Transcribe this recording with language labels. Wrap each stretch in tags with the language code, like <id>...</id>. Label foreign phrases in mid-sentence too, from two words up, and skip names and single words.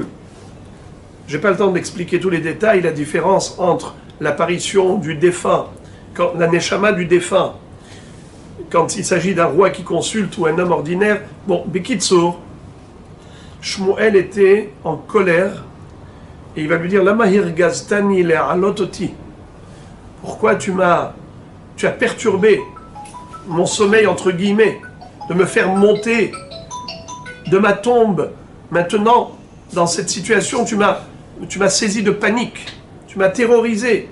<fr>Je n'ai pas le temps d'expliquer tous les détails, la différence entre l'apparition du défunt, la neshama du défunt, quand il s'agit d'un roi qui consulte ou un homme ordinaire. Bon, Bekitsour, Shmuel était en colère et il va lui dire,</fr> <he>למה הרגזתני להעלות אותי.</he> <fr>Pourquoi tu as perturbé mon sommeil, entre guillemets, de me faire monter de ma tombe. Maintenant, dans cette situation, tu m'as saisi de panique, tu m'as terrorisé.</fr>